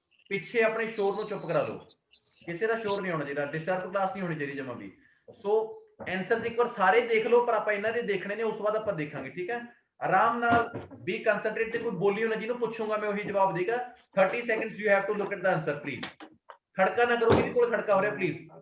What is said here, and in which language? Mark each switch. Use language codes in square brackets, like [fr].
[pa] ਪਿੱਛੇ ਆਪਣੇ ਸ਼ੋਰ ਨੂੰ ਚੁੱਪ ਕਰਾ ਲਓ, ਕਿਸੇ ਦਾ ਸ਼ੋਰ ਨਹੀਂ ਹੋਣਾ ਚਾਹੀਦਾ, ਡਿਸਟਰਬ ਕਲਾਸ ਨਹੀਂ ਹੋਣੀ ਚਾਹੀਦੀ ਜਮਾ ਵੀ। ਸੋ ਆਨਸਰਸ ਇੱਕ ਵਾਰ ਸਾਰੇ ਦੇਖ ਲਓ, ਪਰ ਆਪਾਂ ਇਹਨਾਂ ਦੇ ਦੇਖਣੇ ਨੇ, ਉਸ ਤੋਂ ਬਾਅਦ ਆਪਾਂ ਦੇਖਾਂਗੇ, ਠੀਕ ਹੈ। ਆਰਾਮ ਨਾਲ ਬੀ ਕੰਸੰਟਰੇਟ, ਤੇ ਕੋਈ ਬੋਲਿਓ ਨਾ, ਜਿਹਨੂੰ ਪੁੱਛੂਗਾ ਮੈਂ ਉਹੀ ਜਵਾਬ ਦੇਗਾ। [en] 30 seconds you have to look at the answer please। [pa] ਖੜਕਾ ਨਾ ਕਰੋ, ਜਿਹਦੇ ਕੋਲ ਖੜਕਾ ਹੋ ਰਿਹਾ ਪਲੀਜ਼।